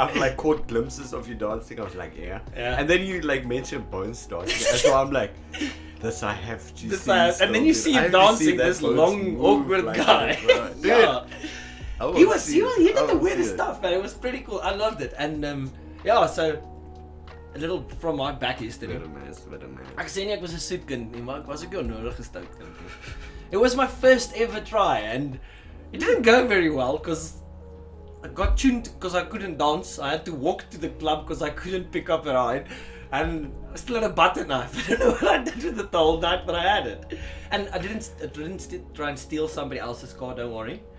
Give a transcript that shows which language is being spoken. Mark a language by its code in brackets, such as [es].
[en] I've like caught glimpses of you dancing. I was like, yeah. And then you like mentioned Bones dancing. So I'm like, this I have to see. And then you see him dancing, this long, awkward like guy. Dude, yeah. He did the weirdest it. stuff, man. It was pretty cool. I loved it. And yeah, so a little from my back history. [af] Ek sê nie ek was 'n soet kind nie, maar ek was ook 'n onnodige stout kind. [en] It was my first ever try, and it didn't go very well because I got tuned because I couldn't dance. I had to walk to the club because I couldn't pick up a ride. And I still had a butter knife. I don't know what I did with it the whole night, but I had it. And I didn't try and steal somebody else's car, don't worry.